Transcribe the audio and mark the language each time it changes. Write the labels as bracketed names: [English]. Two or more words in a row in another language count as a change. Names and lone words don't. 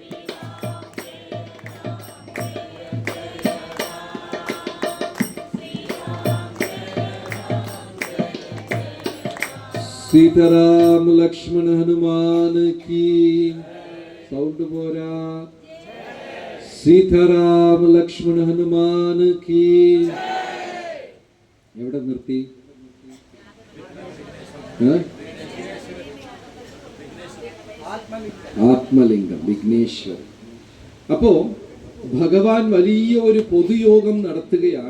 [Hindi] सीताराम लक्ष्मण हनुमान की साउंड बोरा। सीताराम लक्ष्मण हनुमान की। [Malayalam] എവിടെ നിർത്തി? ആത്മലിംഗം, വിഘ്നേശ്വരൻ. അപ്പോ ഭഗവാൻ വലിയ ഒരു പൊതുയോഗം നടത്തുകയാണ്.